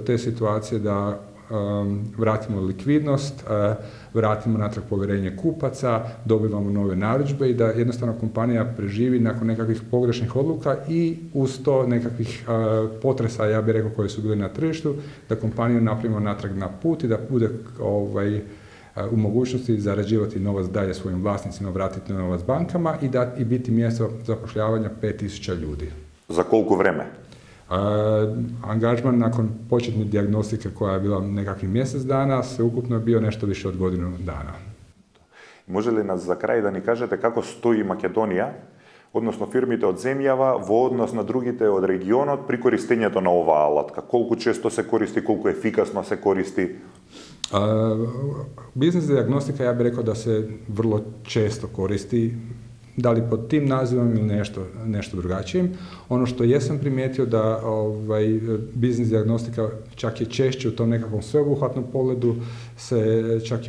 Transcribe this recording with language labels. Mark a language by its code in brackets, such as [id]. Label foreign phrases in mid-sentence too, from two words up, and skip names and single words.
[hr] te situacije da vratimo likvidnost, vratimo natrag povjerenje kupaca, dobivamo nove narudžbe i da jednostavno kompanija preživi nakon nekakvih pogrešnih odluka i uz to nekakvih potresa, ja bih rekao, koji su bili na tržištu, da kompaniju napravimo natrag na put i da bude u mogućnosti zarađivati novac dalje svojim vlasnicima, vratiti novac bankama i biti mjesto zapošljavanja 5000 ljudi. [sr] Za koliko vreme? [hr] Angažman nakon početne dijagnostike koja je bila nekakvih mjesec dana, sveukupno je bio nešto više od godinu dana. [mk] Може ли нас за крај да ни кажете како стои Македонија, односно фирмите од земјава, во однос на другите од регионот при користењето на оваа алатка? Колку често се користи, колку ефикасно се користи? [hr] Biznis diagnostika, ja bih rekao da se vrlo često koristi, da li pod tim nazivom ili nešto drugačijim. Ono što jesam primijetio da biznis diagnostika čak je češće u tom nekakvom sveobuhvatnom pogledu, se čak i